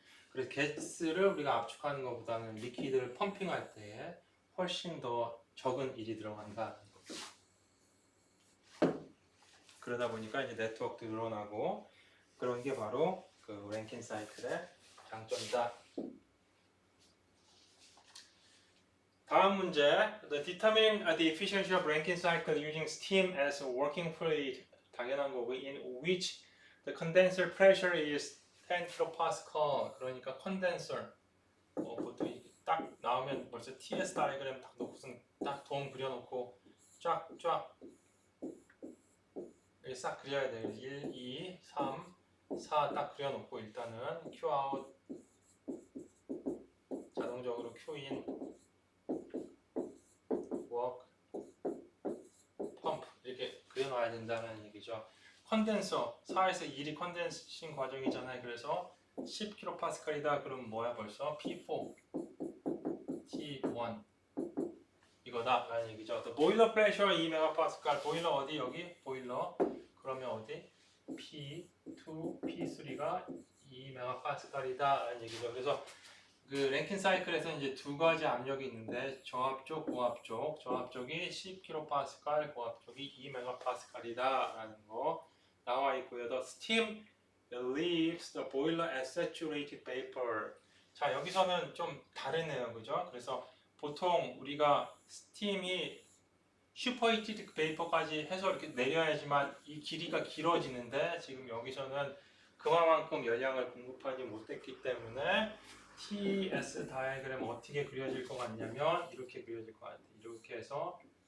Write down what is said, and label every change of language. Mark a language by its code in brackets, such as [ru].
[ko] 그래서 가스를 우리가 압축하는 것보다는 리퀴드를 펌핑할 때에 훨씬 더 적은 일이 들어간다는 거죠. 그러다 보니까 이제 네트워크도 늘어나고 그런 게 바로 그 랭킨 사이클의 장점이다. 다음 문제. [en] Determine the efficiency of Rankine cycle using steam as a working fluid. [ko] 당연한 거고 [en] in which the condenser pressure is 10 kPa. [ko] 그러니까 컨덴서 보통 이게 딱 나오면 벌써 TS 다이그램 딱 놓고선 딱 돔 그려놓고 쫙쫙 이렇게 싹 그려야 돼요. 1, 2, 3, 4 딱 그려놓고 일단은 Qout 자동적으로 Qin work 펌프 이렇게 그려놔야 된다는 얘기죠. 컨덴서 4에서 1이 컨덴싱 과정이잖아요. 그래서 10kPa이다. 그럼 뭐야 벌써 P4 T1 이거다 라는 얘기죠. [en] The boiler pressure 2MPa [ko] 보일러 어디 여기 보일러 그러면 어디 P2 P3가 2MPa이다 라는 얘기죠. 그래서 그 랭킨 사이클에서 이제 두 가지 압력이 있는데 저압 쪽, 고압 쪽. 저압 쪽이 10kPa, 고압 쪽이 2MPa이다 라는 거 나와 있고요. [en] The steam leaves the boiler as saturated vapor. [ko] 자, 여기서는 좀 다르네요. 그죠? 그래서 보통 우리가 스팀이 슈퍼히티드 베이퍼까지 해서 이렇게 내려야지만 이 길이가 길어지는데 지금 여기서는 그만큼 열량을 공급하지 못했기 때문에 TS 다이어그램 어떻게 그려질 것 같냐면 이렇게 그려질 것 같아요. 이렇게 해서